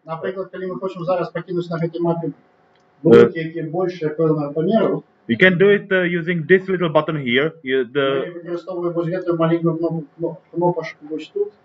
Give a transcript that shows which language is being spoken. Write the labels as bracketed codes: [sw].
[uk] Наприклад, коли ми хочемо зараз покинути на цій мапі будинки, які більше певного поміру, [en] you can do it using this little button here. [uk] ми використовуємо ось цю маленьку кнопочку ось тут.